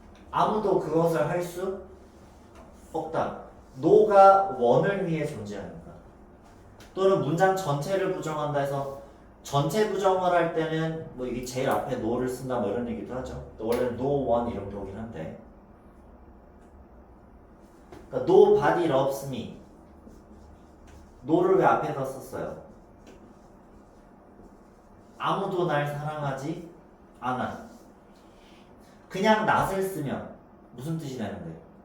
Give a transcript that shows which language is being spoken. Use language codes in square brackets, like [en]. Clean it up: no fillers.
[ko] 아무도 그것을 할 수 없다. no가 one을 위해 존재하니까. 또는 문장 전체를 부정한다 해서 전체 부정을 할 때는 뭐 이게 제일 앞에 no를 쓴다 뭐 이런 얘기도 하죠. 원래는 no one 이런 게 오긴 한데. 그러니까 [en] nobody loves me. [ko] no를 왜 앞에다 썼어요? 아무도 날 사랑하지 않아. 그냥 not을 쓰면 무슨 뜻이 되는데?